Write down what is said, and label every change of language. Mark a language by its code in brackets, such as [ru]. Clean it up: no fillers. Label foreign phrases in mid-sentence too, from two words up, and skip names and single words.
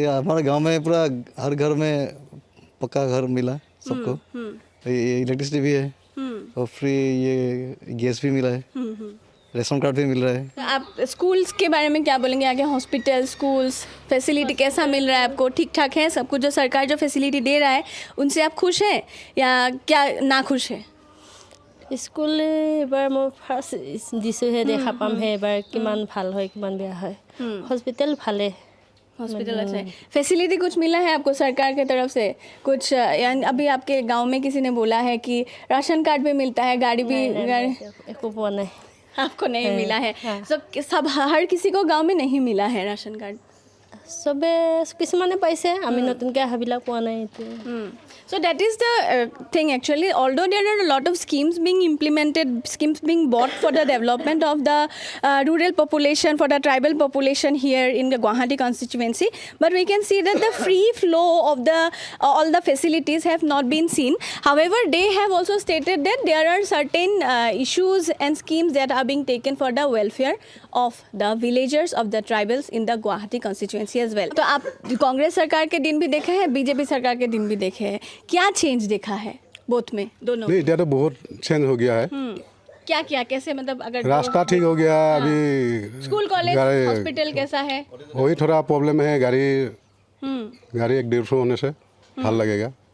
[hi] हमारे गांव में पूरा हर घर में पक्का घर मिला सबको, इलेक्ट्रिसिटी भी है और फ्री ये गैस भी मिला है, रेशन कार्ड भी मिल रहा है। तो आप स्कूल्स के बारे में क्या बोलेंगे? आगे [en] hospital, schools, facility [hi] कैसा मिल रहा है आपको? ठीक ठाक है सब कुछ? जो सरकार जो फैसिलिटी दे रहा है उनसे आप खुश हैं या क्या ना खुश है? [as] স্কুল এবাৰ মই ফাৰ্ষ্ট দিছোঁহে, দেখা পামহে এবাৰ কিমান ভাল হয় কিমান বেয়া হয়। হস্পিটেল ভালে, [hi] हॉस्पिटल अच्छा है। फैसिलिटी कुछ मिला है आपको सरकार की तरफ से कुछ? यानी अभी आपके गांव में किसी ने बोला है कि राशन कार्ड भी मिलता है, गाड़ी भी [as] একো পোৱা নাই। [hi] आपको नहीं मिला है? तो सब हर किसी को गांव में नहीं मिला है राशन कार्ड? [as] চবে কিছুমানে পাইছে, আমি নতুনকৈ অহাবিলাক পোৱা নাই এতিয়া। [en] So that is the thing actually. Although there are a lot of schemes being implemented, schemes being bought for the development of the rural population, for the tribal population here in the Guwahati constituency, but we can see that the free flow of the all the facilities have not been seen. However, they have also stated that there are certain issues and schemes that are being taken for the welfare of the villagers of the tribals in the Guwahati constituency as well. [hi] तो आप कांग्रेस सरकार के दिन भी देखे हैं, बीजेपी सरकार के दिन भी देखे हैं, क्या चेंज देखा है बोथ में, दोनों? नहीं, तो बहुत चेंज हो गया है। क्या क्या कैसे, मतलब अगर रास्ता ठीक हो गया, अभी [en] school, college, hospital [hi] कैसा है? वही थोड़ा प्रॉब्लम है, गाड़ी 1-150 होने से ভাল लगेगा।